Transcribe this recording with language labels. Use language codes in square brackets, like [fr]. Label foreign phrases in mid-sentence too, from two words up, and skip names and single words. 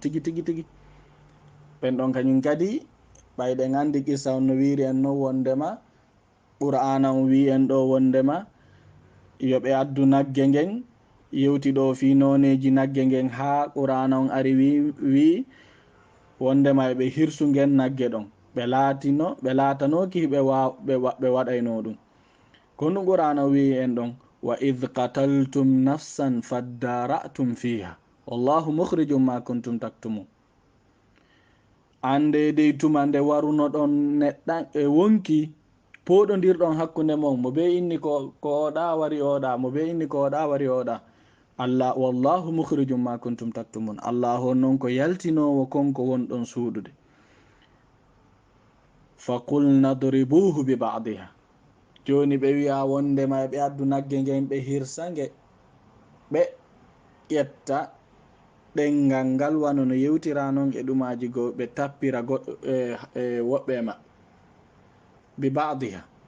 [ff] tigi ɓen ɗon kañum kadi ɓayɗen andi qissa on no wiri en no wondema qur'ana on wi en ɗo wondema yoɓe addu nagge ngen yewti ɗo fi noneji nagge ngen ha qur'ana on ari wi wondema ɓe hirsu ngen nagge ɗon ɓe latanoki ɓe waɗayno ɗum. kono qur'ana wi en ɗon [ar] وإذ قتلتم نفسا فادارأتم فيها والله مخرج ما كنتم تكتمون. [ff] ande dey tuma nde waruno ɗon neɗɗan e wonki poɗodirɗon hakkunde mon mo be inni ko oɗa wari oɗa mo be inni ko oɗa wari oɗa allah [ar] والله مخرج ما كنتم تكتمون, [ff] allah on noon ko yaltinowo konko wonɗon suuɗude. [ar] فقلنا اضربوه ببعضها, [ff] joni ɓe wiya wondema ɓe addu nagge ngen ɓe hirsange ɓe ƴetta ɗengal ngal wano no yewtira noon e ɗumaji goo ɓe tappira woɓɓe ma [ar] ببعضها.